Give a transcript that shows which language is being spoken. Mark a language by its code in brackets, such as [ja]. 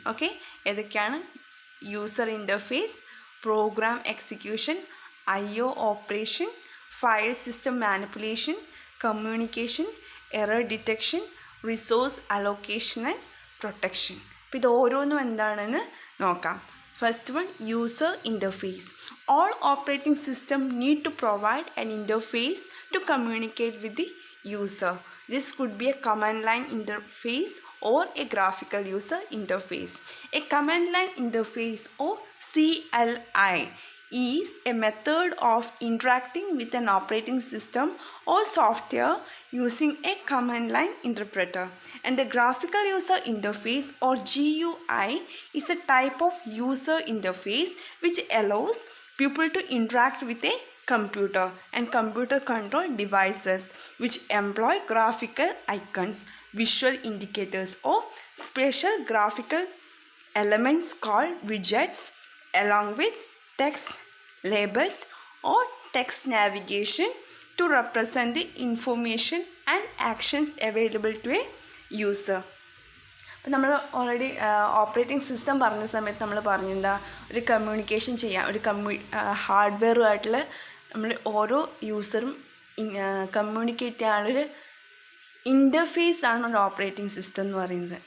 [ml] Okay, ഏതൊക്കെയാണ്? User interface, program execution, IO operation, file system manipulation, communication, error detection, resource allocation and protection. അപ്പോൾ ഇത് ഓരോന്നും എന്താണെന്ന് നോക്കാം. [en] First one, user interface. All operating systems need to provide an interface to communicate with the user. This could be a command line interface or a graphical user interface. A command line interface or CLI is a method of interacting with an operating system or software using a command line interpreter. And the graphical user interface or GUI is a type of user interface which allows people to interact with a computer and computer control devices which employ graphical icons, visual indicators or special graphical elements called widgets, along with text labels or text navigation to represent the information and actions available to a user. [ml] നമ്മൾ already operating system പറഞ്ഞ സമയത്ത് നമ്മൾ പറഞ്ഞില്ല, ഒരു communication ചെയ്യാം, ഒരു ഹാർഡ്വെയറുമായിട്ടുള്ള നമ്മൾ ഓരോ യൂസറും കമ്മ്യൂണിക്കേറ്റ് ചെയ്യാനുള്ളൊരു ഇൻ്റർഫേസ് ആണ് ഒരു ഓപ്പറേറ്റിംഗ് സിസ്റ്റം എന്ന് പറയുന്നത്.